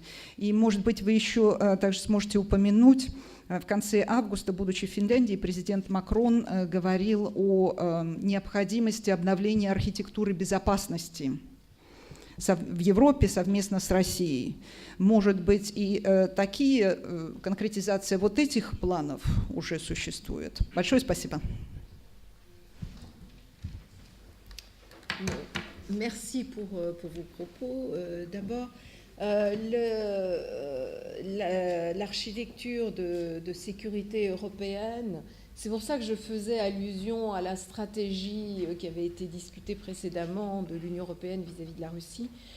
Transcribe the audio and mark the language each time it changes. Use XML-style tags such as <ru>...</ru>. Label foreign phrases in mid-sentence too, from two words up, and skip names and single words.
<ru>И, может быть, вы еще также сможете упомянуть, в конце августа, будучи в Финляндии, президент Макрон говорил о необходимости обновления архитектуры безопасности в Европе совместно с Россией. Может быть, и такие конкретизация вот этих планов уже существует. Большое спасибо.</ru> <fr>Merci pour vos propos. D'abord, l'architecture de sécurité européenne, c'est pour ça que je faisais allusion à la stratégie qui avait été discutée précédemment de l'Union européenne vis-à-vis de la Russie.</fr>